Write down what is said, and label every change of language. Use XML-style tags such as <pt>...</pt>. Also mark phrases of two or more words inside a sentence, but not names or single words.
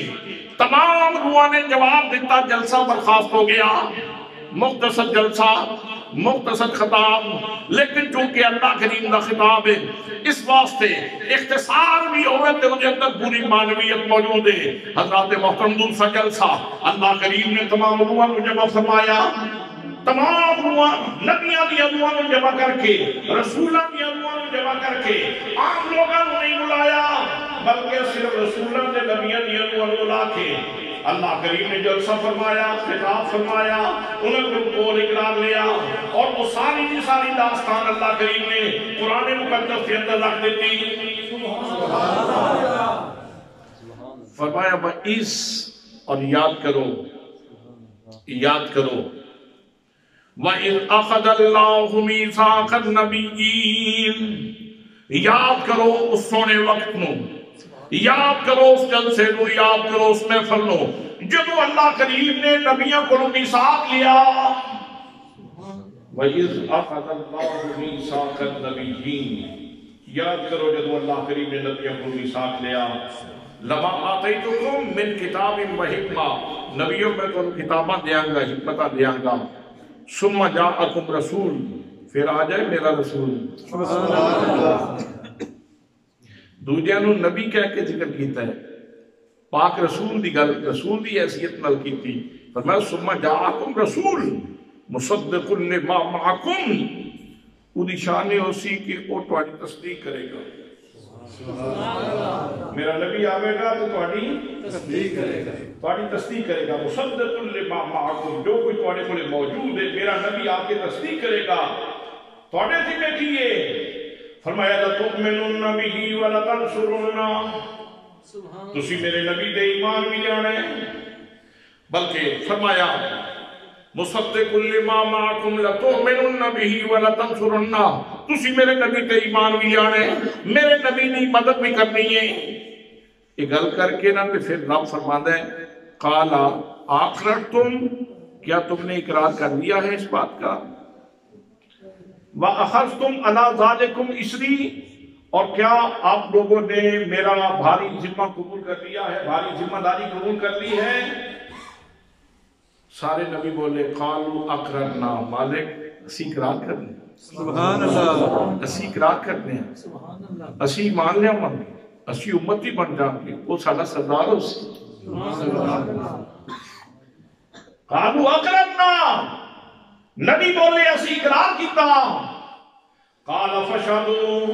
<pa>تمام روحاں نے جواب دیتا، جلسہ برخاست ہو گیا، مختصر جلسہ، مختصر خطاب، لیکن چونکہ اللہ کریم دا خطاب ہے، اس واسطے اختصار بھی ہوئے تے انہیں اندر پوری معنویت موجود ہے۔</pa> <ur>حضرات محترم، دوسرا جلسہ اللہ کریم نے تمام روحاں کو جمع فرمایا، تمام روحاں نبیاں دی روحاں کو جمع کر کے، رسولاں دی روحاں کو جمع کر کے، عام لوگاں کو نہیں بلایا بلکہ صرف رسولاں دے نبیاں دی روحاں کو لا کے اللہ کریم نے جلسہ فرمایا، خطاب فرمایا، انہیں کو قول اقرار لیا، اور وہ ساری کی ساری داستان اللہ کریم نے قرآن مقدس کے اندر رکھ دیتی۔ فرمایا بعیس، اور یاد کرو، یاد کرو،</ur> <ar>وَإِذْ أَخَذَ اللَّهُ مِيثَاقَ النَّبِيِّينَ،</ar> <pa>یاد کرو اس سونے وقت نو، یاد کرو اس جلسے نو، یاد کرو اس محفل نو، جدو اللہ کریم نے نبیوں کو میثاق لیا۔</pa> <ar>وَإِذْ أَخَذَ اللَّهُ مِيثَاقَ النَّبِيِّينَ،</ar> <pa>یاد کرو جدو اللہ کریم نے نبیوں کو میثاق لیا۔</pa> <ar>لَمَا آتَيْتُكُم مِّن كِتَابٍ وَحِکْمَةٍ،</ar> <pa>نبیوں میں تو کتاباں دیاں گا، حکمتہ دیاں گا۔</pa> <ar>ثُمَّ جَاءَكُمْ رَسُولٌ،</ar> <pa>پھر آ جائے میرا رسول دوجیاں نو نبی کہہ کے ذکر کیتا ہے پاک رسول دی گل رسول دی حیثیت نال کیتی فرمایا</pa> <ar>ثم جاءکم رسول مصدق لما معکم</ar> <pa>اودی شان ہو سی کہ وہ تہاڈی تصدیق کرے گا میرا نبی آوے گا تو تہاڈی تصدیق کرے گا تہاڈی تصدیق کرے گا</pa> <ar>مصدق لما معکم</ar> <pa>جو کوئی تہاڈے کول موجود ہے</pa> <ur>میرا نبی آپ کی تصدیق کرے گا</ur> <pa>تہاڈے تے بیٹھیے فرمایا</pa> <ar>لتؤمنن به ولتنصرنہ</ar> <pa>تسی میرے نبی دے ایمان بھی لانے بلکہ فرمایا</pa> <ar>مصدق لما معکم لتؤمنن به ولتنصرنہ</ar> <pa>تسی میرے نبی تے ایمان بھی لانے میرے نبی نے مدد بھی کرنی ہے یہ گل کر کے نا تے پھر رب فرماندا ہے</pa> <ar>قال اقررتم</ar> <ur>کیا تم نے اقرار کر لیا ہے اس بات کا</ur> <ar>وَأَخَذْتُمْ عَلَىٰ ذَلِكُمْ إِسْرِي</ar> <ur>اور کیا آپ لوگوں نے میرا بھاری ذمہ قبول کر لیا ہے بھاری ذمہ داری قبول کر لی ہے</ur> <pa>سارے نبی بولے</pa> <ar>قالوا اقررنا</ar> <pa>مالک اسی اقرار کرنے</pa> <ar>سبحان اللہ</ar> <pa>اسی اقرار کرنے اسی ایمان لیا ہوں اسی امتی بن جان گے وہ سارا سردار ہو سی</pa> <ar>قالوا اقررنا</ar> <pa>نبی بولے اسی اقرار کیتا</pa> <ar>قال فشهدوا</ar>